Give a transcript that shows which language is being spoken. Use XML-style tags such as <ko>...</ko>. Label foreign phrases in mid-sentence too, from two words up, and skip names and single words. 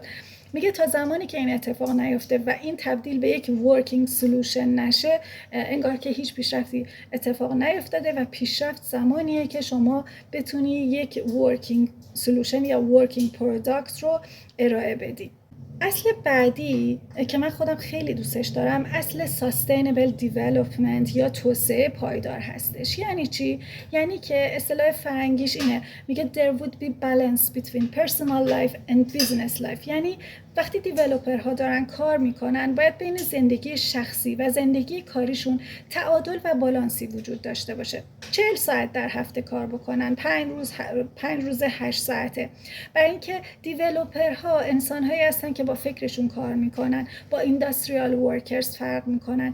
<fa>میگه تا زمانی که این اتفاق نیفته و این تبدیل به یک</fa> <en>working solution</en> <fa>نشه انگار که هیچ پیشرفتی اتفاق نیفتاده و پیشرفت زمانیه که شما بتونی یک</fa> <en>working solution</en> <fa>یا</fa> <en>working product</en> <fa>رو ارائه بدی. اصل بعدی که من خودم خیلی دوستش دارم اصل</fa> <en>sustainable development</en> <fa>یا توسعه پایدار هستش. یعنی چی؟ یعنی که اصطلاح فرنگیش اینه، میگه</fa> <en>there would be balance between personal life and business life.</en> <fa>یعنی وقتی دیولپرها دارن کار میکنن باید بین زندگی شخصی و زندگی کاریشون تعادل و بالانسی وجود داشته باشه. 40 ساعت در هفته کار بکنن، 5 روز 8 ساعته. برای اینکه دیولپرها انسان‌هایی هستن که با فکرشون کار میکنن، با</fa> <en>industrial workers</en> <fa>فرق میکنن.</fa>